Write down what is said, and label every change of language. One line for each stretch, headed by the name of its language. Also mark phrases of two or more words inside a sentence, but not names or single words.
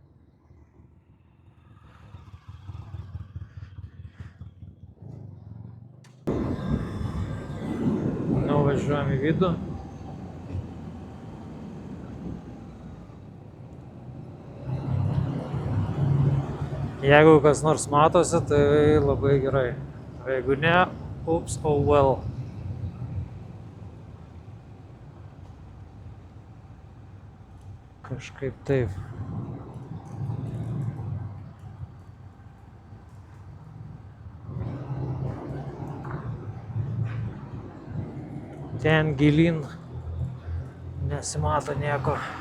Lithuanian: Nuvažiuojam į vidų. Jeigu kas nors matosi, tai labai gerai. O jeigu ne,
English: oops, oh well.
Lithuanian: Kažkaip taip. Ten gilin nesimato nieko.